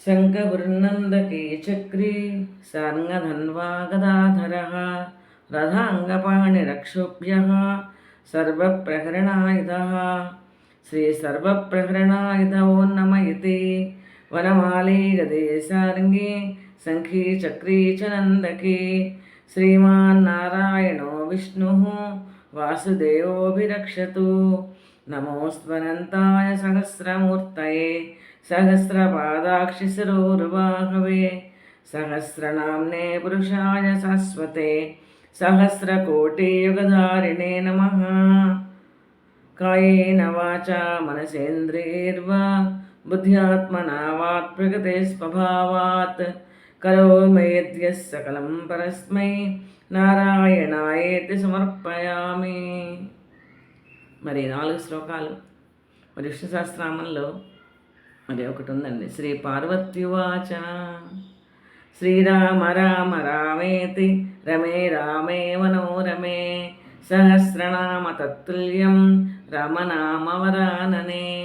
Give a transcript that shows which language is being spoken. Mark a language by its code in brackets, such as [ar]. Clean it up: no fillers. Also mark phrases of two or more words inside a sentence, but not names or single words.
[sa] శంఖగుర్నందకీ చక్రీ సార్ంగధన్వా గదాధరः రథాంగపాణిరక్షోభ్యः సర్వప్రహరణాయుధः శ్రీసర్వప్రహరణాయుధో నమ ఇతి వనమాలీ గదే సార్ంగే శంఖీ చక్రీ చ నందకీ శ్రీమాన్నారాయణో విష్ణుః వాసుదేవోభిరక్షతు నమోస్త్వనంతాయ సహస్రమూర్తయే सहस्रपादाक्षिशिरोरुबाहवे सहस्रनाम्ने पुरुषाय शाश्वते सहस्रकोटियुगधारिणे नमः कायेन वाचा मनसेन्द्रियैर्वा बुद्ध्यात्मना वाक् प्रकृते स्वभावात् करोमि यद्यः सकलं परस्मै నారాయణాయేతి సమర్పయామి. [te] మరి 4 శ్లోకాలు మరి విష్ణు సహస్రనామంలో మరి ఒకటి ఉందండి. [sa] శ్రీ పార్వత్యువాచ శ్రీరామ రామ రామేతి రమే రామే మనోరమే సహస్రనామ తత్తుల్యం రమనామవరాననే.